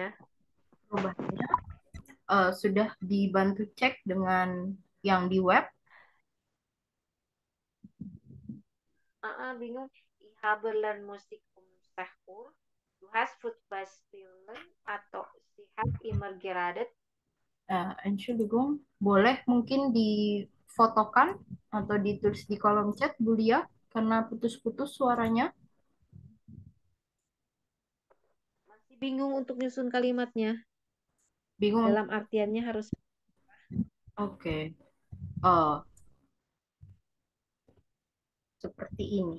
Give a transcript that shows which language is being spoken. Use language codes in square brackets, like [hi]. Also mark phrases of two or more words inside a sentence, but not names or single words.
[id] Perubahannya sudah dibantu cek dengan yang di web. Bingung. [de] Ich habe Musik Sehur. Du hast Fußball spielen atau Sie hat immer geredet. Entschuldigung, [id] boleh mungkin difotokan atau ditulis di kolom chat, Bulia, karena putus-putus suaranya. Masih bingung untuk nyusun kalimatnya. Bingung. Dalam artiannya harus. Oke. Seperti ini.